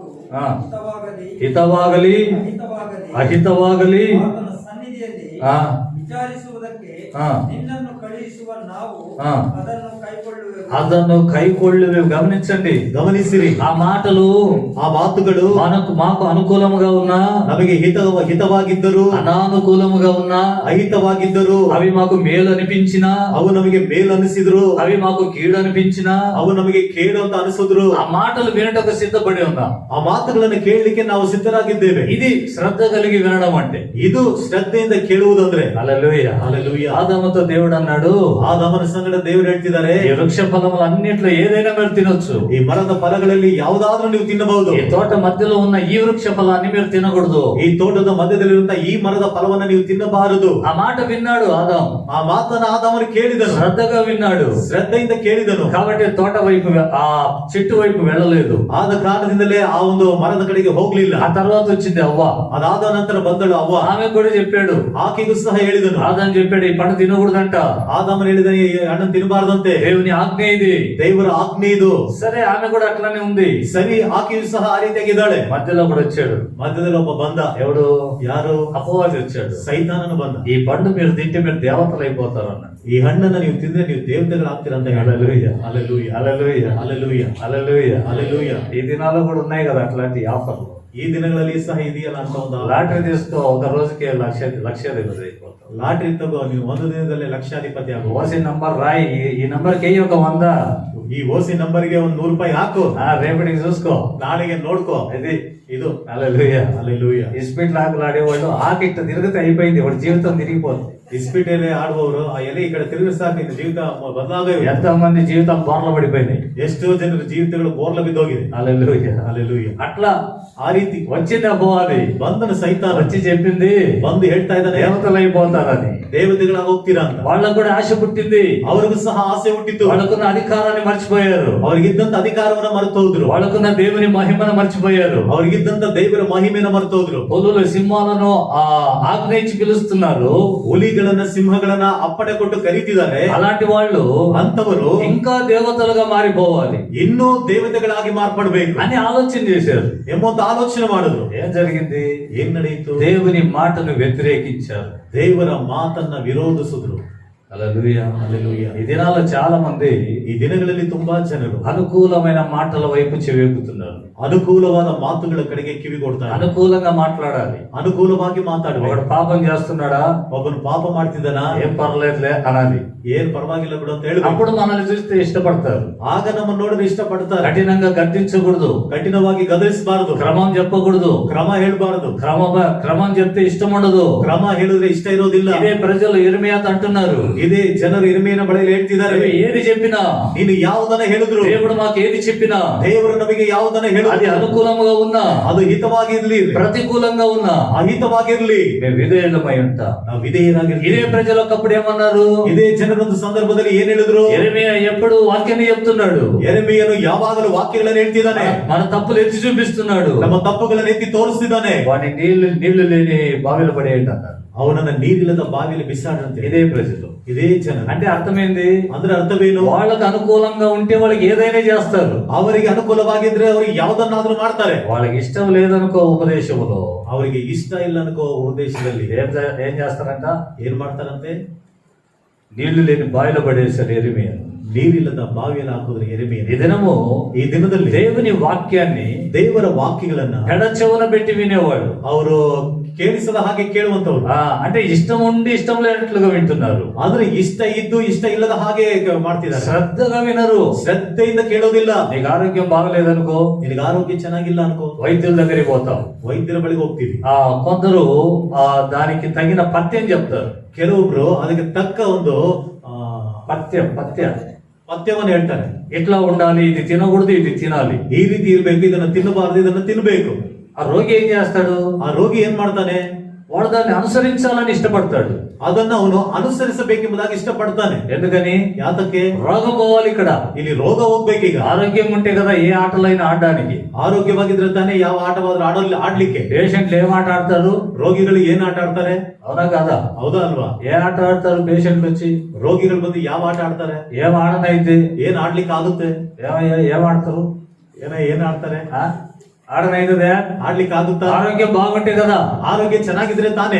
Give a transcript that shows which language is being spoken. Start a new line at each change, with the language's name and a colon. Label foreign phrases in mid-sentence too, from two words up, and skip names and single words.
Kannada: ಆ. ಹಿತವಾಗಲಿ ಹಿತವಾಗಲಿ ಅಹಿತವಾಗಲಿ ಆತನ ಸನ್ನಿಧಿಯಲ್ಲಿ ಆ. ವಿಚಾರಿಸುವುದಕ್ಕೆ ಆ. ನಿನ್ನನ್ನು ಕಳುಹಿಸುವ ನಾವು ಆ. ಅದನ್ನು
Telugu: కైకొళ్ళువి. గమనించండి,
Kannada: ಗಮನಿಸಿರಿ.
Telugu: ఆ మాటలు,
Kannada: ಆ ಮಾತುಗಳು
Telugu: మాకు అనుకూలముగా ఉన్నా,
Kannada: ನಮಗೆ ಹಿತವಾಗಿದ್ದರು,
Telugu: అనానుకూలముగా ఉన్నా,
Kannada: ಅಹಿತವಾಗಿದ್ದರು,
Telugu: అవి మాకు మేలు అనిపించినా,
Kannada: ಅವು ನಮಗೆ ಮೇಲು ಅನಿಸಿದ್ರು,
Telugu: అవి మాకు కీడు అనిపించినా,
Kannada: ಅವು ನಮಗೆ ಕೇಡು ಅಂತ ಅನಿಸಿದ್ರು,
Telugu: ఆ మాటలు వినటకు సిద్ధపడి ఉన్నాం.
Kannada: ಆ ಮಾತುಗಳನ್ನು ಕೇಳಲಿಕ್ಕೆ ನಾವು ಸಿದ್ಧರಾಗಿದ್ದೇವೆ.
Telugu: ఇది శ్రద్ధ కలిగి వినడం అంటే.
Kannada: ಇದು ಶ್ರದ್ಧೆಯಿಂದ ಕೇಳುವುದಂದ್ರೆ.
Telugu: హల్లెలూయా, హల్లెలూయా. ఆదాముతో దేవుడు అన్నాడు,
Kannada: ಆದಾಮನ ಸಂಗಡ ದೇವರು ಹೇಳ್ತಿದ್ದಾರೆ,
Telugu: ఈ వృక్ష ఫలములన్నిట్లో ఏదైనా మీరు తినొచ్చు,
Kannada: ಈ ಮರದ ಫಲಗಳಲ್ಲಿ ಯಾವುದಾದ್ರೂ ನೀವು ತಿನ್ನಬಹುದು,
Telugu: ఈ తోట మధ్యలో ఉన్న ఈ వృక్ష ఫలాన్ని మీరు తినకూడదు.
Kannada: ಈ ತೋಟದ ಮಧ್ಯದಲ್ಲಿರುವಂತಹ ಈ ಮರದ ಫಲವನ್ನ ನೀವು ತಿನ್ನಬಾರದು.
Telugu: ఆ మాట విన్నాడు ఆదాము,
Kannada: ಆ ಮಾತನ್ನ ಆದಾಮನು ಕೇಳಿದನು,
Telugu: శ్రద్ధగా విన్నాడు.
Kannada: ಶ್ರದ್ಧೆಯಿಂದ ಕೇಳಿದನು.
Telugu: కాబట్టి తోట వైపు ఆ చెట్టు వైపు వెళ్ళలేదు.
Kannada: ಆದ ಕಾರಣದಿಂದಲೇ ಆ ಒಂದು ಮರದ ಕಡೆಗೆ ಹೋಗ್ಲಿಲ್ಲ.
Telugu: ఆ తర్వాత వచ్చింది అవ్వ.
Kannada: ಅದಾದ ನಂತರ ಬಂದಳು ಅವ್ವ.
Telugu: ఆమె కూడా చెప్పాడు,
Kannada: ಆಕೆಗೂ ಸಹ ಹೇಳಿದನು.
Telugu: ఆదాము చెప్పాడు ఈ పండు తినకూడదంట.
Kannada: ಆದಾಮನು ಹೇಳಿದನು, ಈ ಹಣ್ಣನ್ನು ತಿನ್ನಬಾರದಂತೆ,
Telugu: దేవుని ఆజ్ఞ ఇది.
Kannada: ದೇವರ ಆಜ್ಞೆ ಇದು.
Telugu: సరే, ఆమె కూడా అట్లానే ఉంది.
Kannada: ಸರಿ, ಆಕೆಯು ಸಹ ಆ ರೀತಿಯಾಗಿದ್ದಾಳೆ.
Telugu: మధ్యలో కూడా వచ్చాడు.
Kannada: ಮಧ್ಯದಲ್ಲಿ ಒಬ್ಬ ಬಂದ.
Telugu: ఎవడు?
Kannada: ಯಾರು?
Telugu: అపవాది వచ్చాడు.
Kannada: ಸೈತಾನನು ಬಂದ.
Telugu: ఈ పండు మీరు తింటే మీరు దేవతలు అయిపోతారు అన్న.
Kannada: ಈ ಹಣ್ಣನ್ನ ನೀವು ತಿಂದ್ರೆ ನೀವು ದೇವತೆಗಳಾಗ್ತೀರಂತ ಹೇಳ.
Telugu: హల్లెలూయా, హల్లెలూయా, హల్లెలూయా, హల్లెలూయా, హల్లెలూయా, హల్లెలూయా. ఈ దినాల్లో కూడా ఉన్నాయి కదా అట్లాంటి ఆఫర్లు.
Kannada: ఈ ದಿನಗಳಲ್ಲಿ ಸಹ ಇದೆಯಲ್ಲ ಅಂತ ಒಂದು
Telugu: లాటరీ తీసుకో, ఒక రోజుకి లక్షాధిపతి అయిపోతావు.
Kannada: ಲಾಟ್ರಿ ತಗೋ, ನೀವು ಒಂದು ದಿನದಲ್ಲಿ ಲಕ್ಷಾಧಿಪತಿ ಆಗು.
Telugu: ఓసి నంబర్ రాయి, ఈ నంబర్కి వెయ్యి ఒక 100.
Kannada: ಈ ಓಸಿ ನಂಬರ್ಗೆ ಒಂದು 100 ರೂಪಾಯಿ ಹಾಕು.
Telugu: రేపటికి చూసుకో,
Kannada: ನಾಳೆಗೆ ನೋಡ್ಕೋ.
Telugu: ఇది
Kannada: ಇದು
Telugu: హల్లెలూయా, హల్లెలూయా. ఇస్పిట్ లాకలు ఆడేవాళ్ళు ఆకిట్ట తిరిగితే అయిపోయింది, వాడి జీవితం తిరిగిపోతుంది.
Kannada: ಇಸ್ಪಿಟೇಲೆ ಆಡುವವರು ಆ ಎಲೆ ಈ ಕಡೆ ತಿರುಗಿ ಸಾಕು, ನಿನ್ನ ಜೀವಿತ ಬದಲಾಗ.
Telugu: ఎంతో మంది జీవితం బోర్ల పడిపోయినాయి.
Kannada: ಎಷ್ಟೋ ಜನರ ಜೀವಿತಗಳು ಬೋರ್ಲ ಬಿದ್ದೋಗಿದೆ.
Telugu: హల్లెలూయా, హల్లెలూయా. అట్లా
Kannada: ಆ ರೀತಿ
Telugu: వచ్చింది అపవాది.
Kannada: ಬಂದನ ಸೈತಾನ
Telugu: వచ్చి చెప్పింది
Kannada: ಬಂದು ಹೇಳ್ತಾ ಇದ್ದಾನೆ,
Telugu: దేవతలు అయిపోతారని.
Kannada: ದೇವತೆಗಳಾಗಿ ಹೋಗ್ತೀರಾ ಅಂತ.
Telugu: వాళ్ళకు కూడా ఆశ పుట్టింది.
Kannada: ಅವ್ರಿಗೂ ಸಹ ಆಸೆ ಹುಟ್ಟಿತ್ತು.
Telugu: వాళ్ళకున్న అధికారాన్ని మర్చిపోయారు.
Kannada: ಅವ್ರಿಗಿದ್ದಂತ ಅಧಿಕಾರವನ್ನ ಮರೆತು ಹೋದ್ರು.
Telugu: వాళ్ళకున్న దేవుని మహిమను మర్చిపోయారు.
Kannada: ಅವ್ರಿಗಿದ್ದಂತ ದೇವರ ಮಹಿಮೆನ ಮರೆತು ಹೋದ್ರು.
Telugu: పులులు సింహాలను ఆజ్ఞయించి పిలుస్తున్నారు.
Kannada: ಹುಲಿಗಳನ್ನ ಸಿಂಹಗಳನ್ನ ಅಪ್ಪಣೆ ಕೊಟ್ಟು ಕರೀತಿದ್ದಾರೆ.
Telugu: అలాంటి వాళ్ళు
Kannada: ಅಂತವರು
Telugu: ఇంకా దేవతలుగా మారిపోవాలి
Kannada: ಇನ್ನೂ ದೇವತೆಗಳಾಗಿ ಮಾರ್ಪಡ್ಬೇಕು
Telugu: అని ఆలోచన చేశారు.
Kannada: ಎಂಬಂತ ಆಲೋಚನೆ ಮಾಡಿದ್ರು.
Telugu: ఏం జరిగింది?
Kannada: ಏನ್ ನಡೆಯಿತು?
Telugu: దేవుని మాటను వ్యతిరేకించారు.
Kannada: ದೇವರ ಮಾತನ್ನ ವಿರೋಧಿಸಿದ್ರು.
Telugu: హల్లెలూయా, హల్లెలూయా. ఈ దినాల్లో చాలా మంది
Kannada: ಈ ದಿನಗಳಲ್ಲಿ ತುಂಬಾ ಜನರು
Telugu: అనుకూలమైన మాటల వైపు చెవేపుతున్నారు.
Kannada: ಅನುಕೂಲವಾದ ಮಾತುಗಳ ಕಡೆಗೆ ಕಿವಿ ಕೊಡ್ತಾರೆ.
Telugu: అనుకూలంగా మాట్లాడాలి.
Kannada: ಅನುಕೂಲವಾಗಿ ಮಾತಾಡುವ.
Telugu: ఒకడు పాపం చేస్తున్నాడా,
Kannada: ಒಬ್ಬನು ಪಾಪ ಮಾಡ್ತಿದ್ದಾನ,
Telugu: ఏం పర్లేదులే అనాలి.
Kannada: ಏನ್ ಪರವಾಗಿಲ್ಲ ಬಿಡು ಅಂತ ಹೇಳಿ
Telugu: అప్పుడు మనల్ని చూస్తే ఇష్టపడతారు.
Kannada: ಆಗ ನಮ್ಮನ್ನು ನೋಡಿದ್ರೆ ಇಷ್ಟಪಡ್ತಾರೆ.
Telugu: కఠినంగా గద్దించకూడదు,
Kannada: ಕಠಿಣವಾಗಿ ಗದರಿಸಬಾರದು,
Telugu: క్రమం చెప్పకూడదు.
Kannada: ಕ್ರಮ ಹೇಳ್ಬಾರದು.
Telugu: క్రమం చెప్తే ఇష్టం ఉండదు.
Kannada: ಕ್ರಮ ಹೇಳಿದ್ರೆ ಇಷ್ಟ ಇರೋದಿಲ್ಲ.
Telugu: ఇదే ప్రజలు ఇర్మియా అంటున్నారు.
Kannada: ಇದೇ ಜನರು ಇರ್ಮೀಯನ ಬಳಿಯಲ್ಲಿ ಹೇಳ್ತಿದ್ದಾರೆ,
Telugu: ఏది చెప్పినా,
Kannada: ನೀನು ಯಾವುದನ್ನ ಹೇಳಿದ್ರು,
Telugu: దేవుడు మాకు ఏది చెప్పినా,
Kannada: ದೇವರು ನಮಗೆ ಯಾವುದನ್ನ
Telugu: అది
Kannada: ಹೇಳಿದ್ರು,
Telugu: అనుకూలంగా ఉన్నా,
Kannada: ಅದು ಹಿತವಾಗಿರ್ಲಿ,
Telugu: ప్రతికూలంగా ఉన్నా,
Kannada: ಅಹಿತವಾಗಿರ್ಲಿ,
Telugu: మేము విధేయులమై ఉంటాం.
Kannada: ನಾವು ವಿಧೇಯರಾಗಿರ್ಲಿ.
Telugu: ఇదే ప్రజలు ఒకప్పుడు ఏమన్నారు?
Kannada: ಇದೇ ಜನರೊಂದು ಸಂದರ್ಭದಲ್ಲಿ ಏನ್ ಹೇಳಿದ್ರು?
Telugu: యెరెమీయా ఎప్పుడు వాక్యాన్ని చెప్తున్నాడు.
Kannada: ಯೆರೆಮೀಯನು ಯಾವಾಗಲೂ ವಾಕ್ಯಗಳನ್ನು ಹೇಳ್ತಿದ್ದಾನೆ.
Telugu: మన తప్పులు ఎత్తి చూపిస్తున్నాడు.
Kannada: ನಮ್ಮ ತಪ್ಪುಗಳನ್ನು ಎತ್ತಿ ತೋರಿಸ್ತಿದ್ದಾನೆ.
Telugu: వాని నీళ్లు లేని బావిలో పడేయండి అన్నారు.
Kannada: ಅವನನ್ನ ನೀರಿಲ್ಲದ ಬಾವಿಯಲ್ಲಿ ಬಿಸಾಡಂತೆ.
Telugu: ఇదే ప్రజలు,
Kannada: ಇದೇ ಜನ.
Telugu: అంటే అర్థమైంది,
Kannada: ಅಂದ್ರೆ ಅರ್ಥವೇನು?
Telugu: వాళ్ళకు అనుకూలంగా ఉంటే వాళ్ళకి ఏదైనా చేస్తారు.
Kannada: ಅವರಿಗೆ ಅನುಕೂಲವಾಗಿದ್ರೆ ಅವ್ರಿಗೆ ಯಾವ್ದನ್ನಾದ್ರೂ ಮಾಡ್ತಾರೆ.
Telugu: వాళ్ళకి ఇష్టం లేదనుకో ఉపదేశములో,
Kannada: ಅವರಿಗೆ ಇಷ್ಟ ಇಲ್ಲ ಅನ್ಕೋ ಉದ್ದೇಶದಲ್ಲಿ
Telugu: ఏం చేస్తారంట?
Kannada: ಏನ್ ಮಾಡ್ತಾರಂತೆ?
Telugu: నీళ్లు లేని బావిలో పడేశారు యెరెమీయా.
Kannada: ನೀರಿಲ್ಲದ ಬಾವಿಯಲ್ಲಿ ಹಾಕಿದ್ರೆ ಯೆರೆಮೀಯ.
Telugu: ఈ దినము
Kannada: ಈ ದಿನದಲ್ಲಿ
Telugu: దేవుని వాక్యాన్ని
Kannada: ದೇವರ ವಾಕ್ಯಗಳನ್ನ
Telugu: పెడచెవున పెట్టి వినేవాడు.
Kannada: ಅವರು ಕೇಳಿಸದ ಹಾಗೆ ಕೇಳುವಂತವ್ರು.
Telugu: అంటే ఇష్టం ఉండి ఇష్టం లేనట్లుగా వింటున్నారు.
Kannada: ಆದ್ರೆ ಇಷ್ಟ ಇದ್ದು ಇಷ್ಟ ಇಲ್ಲದ ಹಾಗೆ ಮಾಡ್ತಿದ್ದಾರೆ.
Telugu: శ్రద్ధగా వినరు.
Kannada: ಶ್ರದ್ಧೆಯಿಂದ ಕೇಳೋದಿಲ್ಲ.
Telugu: నీకు ఆరోగ్యం బాగలేదనుకో,
Kannada: ನಿನಗೆ ಆರೋಗ್ಯ ಚೆನ್ನಾಗಿಲ್ಲ ಅನ್ಕೋ,
Telugu: వైద్యుల దగ్గరికి పోతాం.
Kannada: ವೈದ್ಯರ ಬಳಿಗೆ ಹೋಗ್ತೀವಿ.
Telugu: కొందరు దానికి తగిన పథ్యం చెప్తారు.
Kannada: ಕೆಲವೊಬ್ರು ಅದಕ್ಕೆ ತಕ್ಕ ಒಂದು ಪಥ್ಯವನ್ನು ಹೇಳ್ತಾರೆ.
Telugu: ఎట్లా ఉండాలి, ఇది తినకూడదు, ఇది తినాలి,
Kannada: ಈ ರೀತಿ ಇರ್ಬೇಕು, ಇದನ್ನ ತಿನ್ನಬಾರದು, ಇದನ್ನ ತಿನ್ಬೇಕು.
Telugu: ఆ రోగి ఏం చేస్తాడు?
Kannada: ಆ ರೋಗಿ ಏನ್ ಮಾಡ್ತಾನೆ?
Telugu: వాడు దాన్ని అనుసరించాలని ఇష్టపడతాడు.
Kannada: ಅದನ್ನ ಅವನು ಅನುಸರಿಸಬೇಕೆಂಬುದಾಗಿ ಇಷ್ಟಪಡ್ತಾನೆ.
Telugu: ఎందుకని?
Kannada: ಯಾತಕ್ಕೆ?
Telugu: రోగం పోవాలి ఇక్కడ.
Kannada: ಇಲ್ಲಿ ರೋಗ ಹೋಗ್ಬೇಕೀಗ.
Telugu: ఆరోగ్యం ఉంటే కదా ఏ ఆటలైనా ఆడడానికి.
Kannada: ಆರೋಗ್ಯವಾಗಿದ್ರೆ ತಾನೇ ಯಾವ ಆಟವಾದ್ರೂ ಆಡ್ಲಿಕ್ಕೆ.
Telugu: పేషెంట్లు ఏం ఆట ఆడతారు?
Kannada: ರೋಗಿಗಳು ಏನ್ ಆಟ ಆಡ್ತಾರೆ?
Telugu: అవునా కదా?
Kannada: ಹೌದಾ ಅಲ್ವಾ?
Telugu: ఏ ఆట ఆడతారు పేషెంట్లు వచ్చి?
Kannada: ರೋಗಿಗಳು ಬಂದು ಯಾವ ಆಟ ಆಡ್ತಾರೆ?
Telugu: ఏం ఆడనైతే
Kannada: ಏನ್ ಆಡ್ಲಿಕ್ಕೆ ಆಗುತ್ತೆ?
Telugu: ఏం ఆడతారు?
Kannada: ಏನ್ ಆಡ್ತಾರೆ?
Telugu: ఆడనైతే
Kannada: ఆಡ್ಲಿಕ್ಕೆ ಆಗುತ್ತಾ?
Telugu: ఆరోగ్యం బాగుంటే కదా.
Kannada: ಆರೋಗ್ಯ ಚೆನ್ನಾಗಿದ್ರೆ ತಾನೇ